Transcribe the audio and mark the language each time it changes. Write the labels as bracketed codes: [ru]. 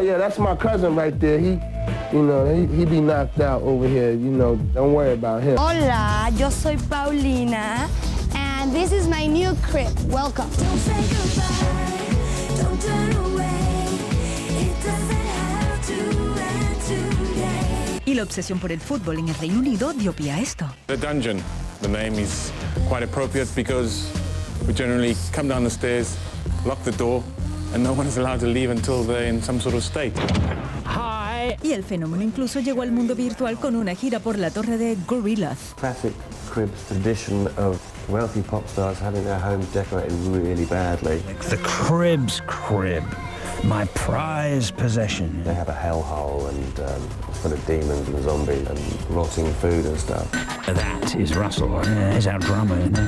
[en] Oh yeah, that's my cousin right there. He be knocked out over here, don't worry about him. [es] Hola, yo soy Paulina, [en] and this is my new crib. Welcome. Don't say goodbye, don't turn away. It doesn't have to end today. [es] Y la obsesión por el fútbol en el Reino Unido dio pie a esto. [en] The Dungeon. The name is quite appropriate because we generally come down the stairs, lock the door, and no one is allowed to leave until they're in some sort of state. [es] Y el fenómeno incluso llegó al mundo virtual con una gira por la torre de Gorillaz. [en] Classic Cribs tradition of wealthy pop stars having their homes decorated really badly. The Cribs crib, my prized possession. They have a hellhole and it's full of demons and zombies and rotting food and stuff. That is Russell. He's our drummer.